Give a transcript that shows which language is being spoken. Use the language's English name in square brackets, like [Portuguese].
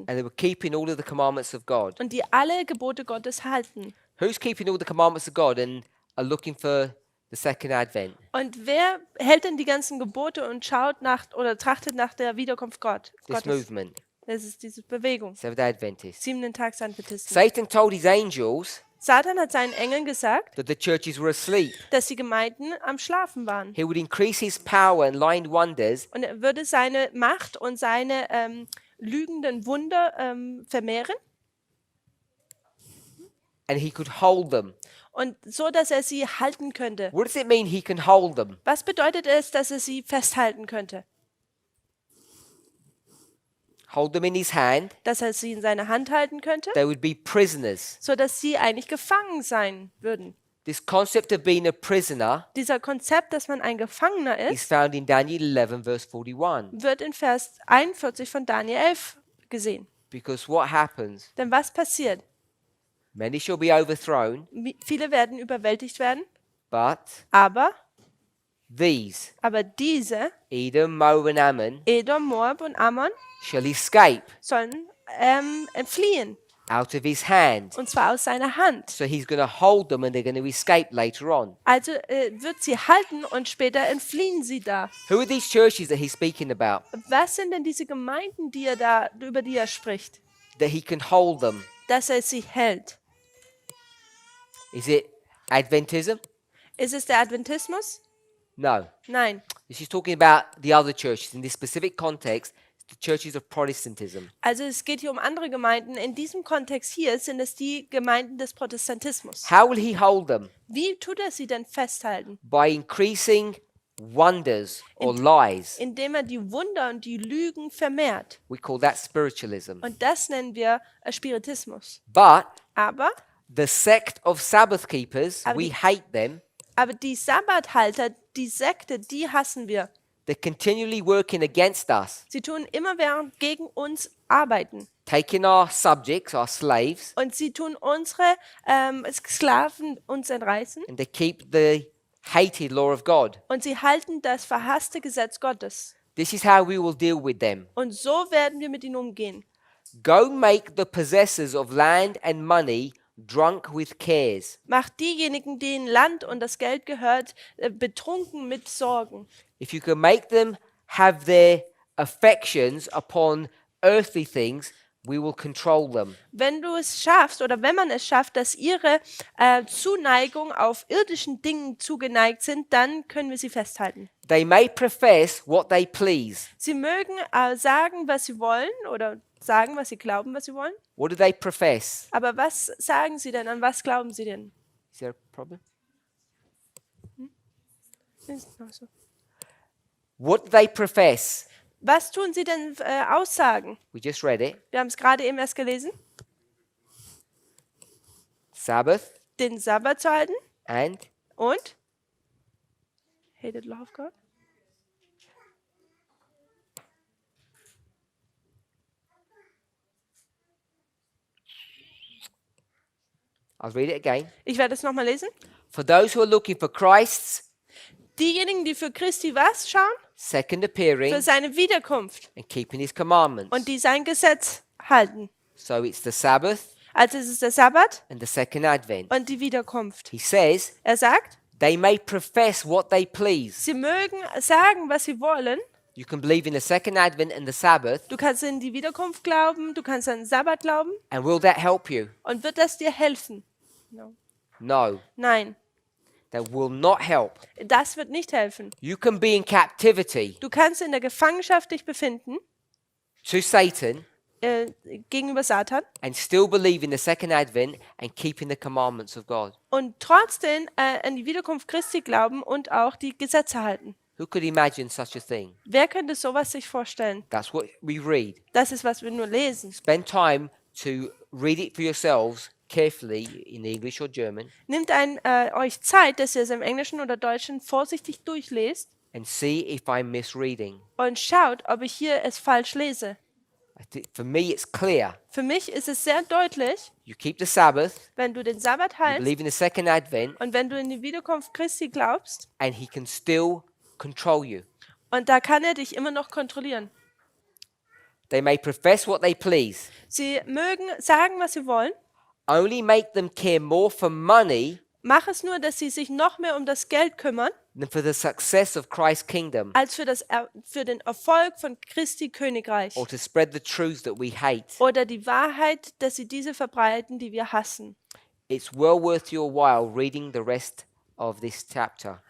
[English] And they were keeping all of the commandments of God. [German] und die alle Gebote Gottes halten. [English] Who's keeping all the commandments of God and are looking for the second advent? [German] Und wer hält denn die ganzen Gebote und schaut nach oder trachtet nach der Wiederkunft Gottes? [English] movement, [German] Das ist diese Bewegung. [English] Seventh-day Adventists. [German] 7-Tags-Adventisten. [English] Satan told his angels [German] Satan hat seinen Engeln gesagt, [English] that the churches were asleep. [German] dass die Gemeinden am Schlafen waren. [English] He would increase his power and lying wonders, [German] Und er würde seine Macht und seine lügenden Wunder vermehren [English] and he could hold them. [German] und so, dass er sie halten könnte. [English] What does it mean he can hold them? [German] Was bedeutet es, dass er sie festhalten könnte? [English] Hold them in his hand. [German] Dass er sie in seiner Hand halten könnte, [English] They would be prisoners. [German] so dass sie eigentlich gefangen sein würden. [English] This concept of being a prisoner [German] Dieser Konzept, dass man ein Gefangener [English] is [German] ist, [English] found in Daniel 11, verse 41. [German] wird in Vers 41 von Daniel 11 gesehen. [English] Because what happens? [German] Denn was passiert? [English] Many shall be overthrown, [German] Viele werden überwältigt werden, [English] but [German] aber diese, [English] Edom, Moab, and Ammon, [German] Edom, Moab und Ammon, [English] shall escape [German] sollen entfliehen. [English] out of his hand. [German] Und zwar aus seiner Hand. [English] So he's going to hold them and they're going to escape later on. [German] Also wird sie halten und später entfliehen sie da. [English] Who are these churches that he's speaking about? [German] Was sind denn diese Gemeinden, über die er spricht? [English] That he can hold them. [German] Dass er sie hält. [English] Is it Adventism? [German] Ist es der Adventismus? [English] No. [German] Nein. [English] This is talking about the other churches. In this specific context, the churches of Protestantism. [German] Also es geht hier um andere Gemeinden. In diesem Kontext hier sind es die Gemeinden des Protestantismus. [English] How will he hold them? [German] Wie tut er sie denn festhalten? [English] By increasing wonders or lies. [German] Indem er die Wunder und die Lügen vermehrt. [English] We call that spiritualism. [German] Und das nennen wir Spiritismus. [English] But [German] Aber [English] the sect of Sabbath keepers, [German] Aber [English] we [German] die- [English] hate them. [German] die Sabbathalter, die Sekte, die hassen wir. [English] They're continually working against us, [German] Sie tun immerwährend gegen uns arbeiten. [English] taking our subjects, our slaves, [German] Und sie tun unsere Sklaven uns entreißen. [English] and they keep the hated law of God. [German] Und sie halten das verhasste Gesetz Gottes. [English] This is how we will deal with them. [German] Und so werden wir mit ihnen umgehen. [English] Go make the possessors of land and money drunk with cares. [German] Macht diejenigen, denen Land und das Geld gehört, betrunken mit Sorgen. [English] If you can make them have their affections upon earthly things, we will control them. [German] Wenn du es schaffst oder wenn man es schafft, dass ihre Zuneigung auf irdischen Dingen zugeneigt sind, dann können wir sie festhalten. [English] They may profess what they please. [German] Sie mögen sagen, was sie wollen oder sagen, was sie glauben, was sie wollen. [English] What do they profess? [German] Aber was sagen sie denn? An was glauben sie denn? [English] Is there a problem? What do they profess? [German] Was tun sie denn aussagen? [English] We just read it. [German] Wir haben es gerade eben erst gelesen. [English] Sabbath [German] Den Sabbat zu halten [English] and [German] und [English] hated law of God. I'll read it again. [German] Ich werde es nochmal lesen. [English] For those who are looking for Christ's [German] Diejenigen, die für Christi was schauen? [English] second appearing [German] Für seine Wiederkunft [English] and keeping his commandments. [German] und die sein Gesetz halten. [English] So it's the Sabbath [German] Also es ist der Sabbat [English] and the second advent. [German] und die Wiederkunft. [English] He says [German] Er sagt, [English] they may profess what they please. [German] sie mögen sagen, was sie wollen. [English] You can believe in the second advent and the Sabbath, [German] Du kannst in die Wiederkunft glauben, du kannst an den Sabbat glauben. [English] and will that help you? [German] Und wird das dir helfen? [English] No, [German] Nein, [English] that will not help. [German] das wird nicht helfen. [English] You can be in captivity [German] Du kannst in der Gefangenschaft dich befinden [English] to Satan [German] gegenüber Satan [English] and still believe in the second advent and keeping the commandments of God. [German] und trotzdem an die Wiederkunft Christi glauben und auch die Gesetze halten. [English] Who could imagine such a thing? [German] Wer könnte sowas sich vorstellen? [English] That's what we read. [German] Das ist, was wir nur lesen. [English] Spend time to read it for yourselves carefully in English or German [German] Nehmt euch Zeit, dass ihr es im Englischen oder Deutschen vorsichtig durchlest [English] and see if I'm misreading. [German] und schaut, ob ich hier es falsch lese. [English] For me, it's clear. [German] Für mich ist es sehr deutlich, [English] You keep the Sabbath, [German] wenn du den Sabbat [English] you [German] hältst [English] believe in the second advent, [German] und wenn du in die Wiederkunft Christi glaubst, [English] and he can still control you. [German] und da kann er dich immer noch kontrollieren. [English] They may profess what they please. [German] Sie mögen sagen, was sie wollen. [English] Only make them care more for money [German] Mach es nur, dass sie sich noch mehr um das Geld kümmern, [English] than for the success of Christ's kingdom, [German] als für den Erfolg von Christi Königreich. [English] or to spread the truths that we hate. [German] Oder die Wahrheit, dass sie diese verbreiten, die wir hassen. [English] It's well worth your while reading the rest of this chapter.